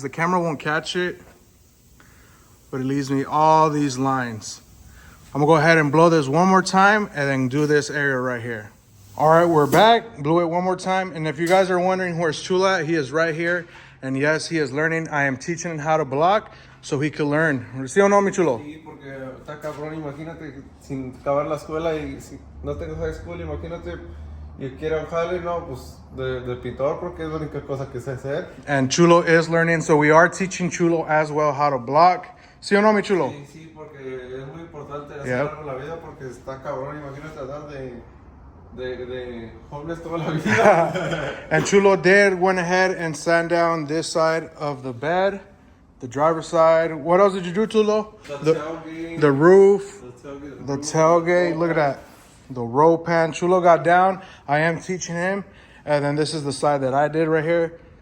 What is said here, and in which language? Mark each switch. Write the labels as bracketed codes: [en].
[en] The camera won't catch it, but it leaves me all these lines. I'm gonna go ahead and blow this one more time and then do this area right here. All right, we're back. Blew it one more time. And if you guys are wondering where's Chulo at, he is right here. And yes, he is learning. I am teaching him how to block so he can learn. [es] ¿Sí o no, mi Chulo? Sí, porque está cabrón, imagínate, sin acabar la escuela y si no tengo high school, imagínate, y quiero un jale, no, pues, de pintor, porque es la única cosa que sé hacer. [en] And Chulo is learning, so we are teaching Chulo as well how to block. [es] ¿Sí o no, mi Chulo? Sí, sí, porque es muy importante hacer algo en la vida, porque está cabrón, imagínate andar de homeless toda la vida. [en] And Chulo did went ahead and sand down this side of the bed, the driver's side. What else did you do, Chulo? The tailgate. The roof. The Tailgate. Look at that. The roll pan. Chulo got down. I am teaching him. And then this is the side that I did right here.